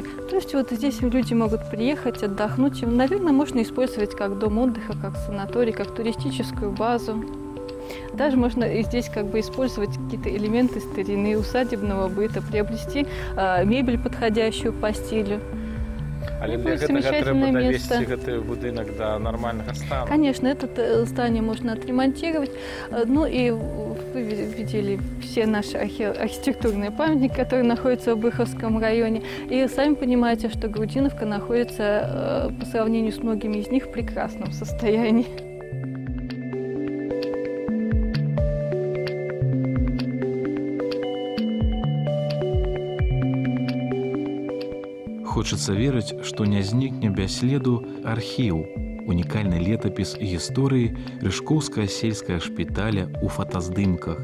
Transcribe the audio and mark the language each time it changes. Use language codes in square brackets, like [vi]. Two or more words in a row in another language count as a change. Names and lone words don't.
[ru] То есть вот здесь люди могут приехать, отдохнуть. Наверное, можно использовать как дом отдыха, как санаторий, как туристическую базу. Даже можно и здесь как бы использовать какие-то элементы старины, усадебного быта, приобрести мебель, подходящую по стилю. [be] Але для гэтага трэба давесці гэты будынак да нармальнага стану. [ru] Конечно, это здание можно отремонтировать. Ну и вы видели все наши архитектурные памятники, которые находятся в Быховском районе. И сами понимаете, что Грудиновка находится по сравнению с многими из них в прекрасном состоянии. [be] Хочацца верыць, што не знікне без следу архіў, унікальны летапіс гісторыі рыжкоўскага сельскага шпіталя ў фотаздымках.